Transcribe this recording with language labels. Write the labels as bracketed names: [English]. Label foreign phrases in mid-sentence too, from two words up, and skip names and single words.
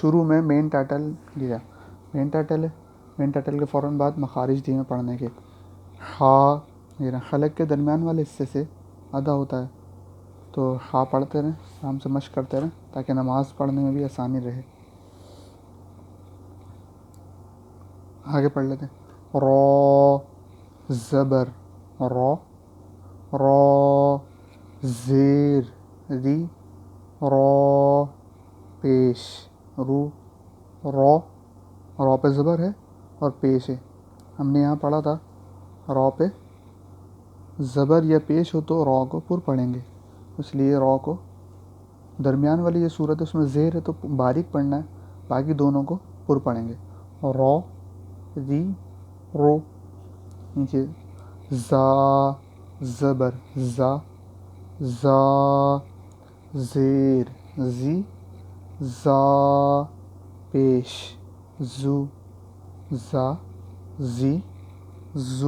[Urdu] شروع میں مین ٹائٹل لیا، مین ٹائٹل ہے، مین ٹائٹل کے فوراً بعد مخارج دیے ہیں پڑھنے کے. ہا یہ حلق کے درمیان والے حصے سے ادا ہوتا ہے، تو ہا پڑھتے رہیں، آرام سے مشق کرتے رہیں تاکہ نماز پڑھنے میں بھی آسانی رہے. آگے پڑھ لیتے ہیں. رو زبر رو، رو زیر ری، رو پیش رو، رو، رو پہ زبر ہے اور پیش ہے. ہم نے یہاں پڑھا تھا رو پہ زبر یا پیش ہو تو رو کو پر پڑھیں گے، اس لیے رو کو درمیان والی یہ صورت ہے اس میں زیر ہے تو باریک پڑھنا ہے، باقی دونوں کو پر پڑھیں گے. رو ری رو، نیچے زا زبر زا، زا زیر زی، زا پیش زو، زا زی زو.